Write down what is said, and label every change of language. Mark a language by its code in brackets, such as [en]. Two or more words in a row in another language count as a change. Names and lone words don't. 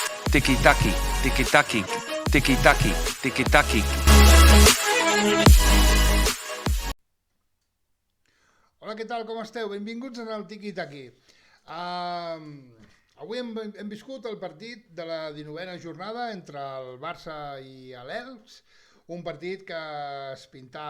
[ca] tiki-taki, tiki-taki, tiki-taki, tiki-taki. Hola, què tal, com esteu? Benvinguts en el Tiki Taki. Avui hem viscut el partit de la 19a jornada entre el Barça i l'Elx, un partit que es pintava